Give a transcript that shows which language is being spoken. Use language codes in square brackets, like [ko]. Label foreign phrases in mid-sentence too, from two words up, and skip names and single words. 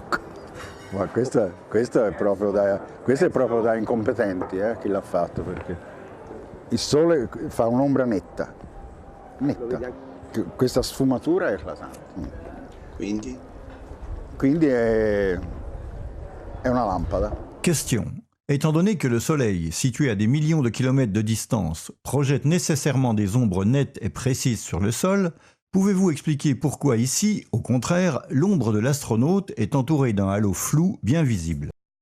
[it] Ma questo è proprio da incompetenti, chi l'ha fatto, perché il sole fa un'ombra netta. Questa sfumatura è eclatante. Quindi è una lampada. [fr] Question. Étant donné que le Soleil, situé à des millions de kilomètres de distance, projette nécessairement des ombres nettes et précises sur le sol, pouvez-vous expliquer pourquoi ici, au contraire, l'ombre de l'astronaute est entourée d'un halo flou bien visible?